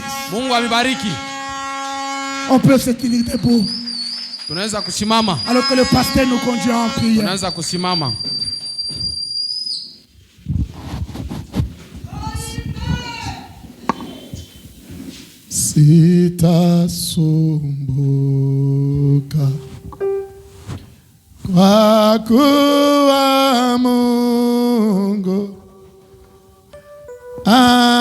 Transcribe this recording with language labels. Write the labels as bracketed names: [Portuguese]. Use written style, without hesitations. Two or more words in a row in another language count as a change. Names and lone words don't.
[Swahili] Mungu amebariki. [French] On peut se tenir debout. [Swahili] Tunaweza kusimama. [French] Alors que le pasteur nous conduit en prière. [Swahili] Tunaweza kusimama. Sitasumbuka kwa kuwa Mungu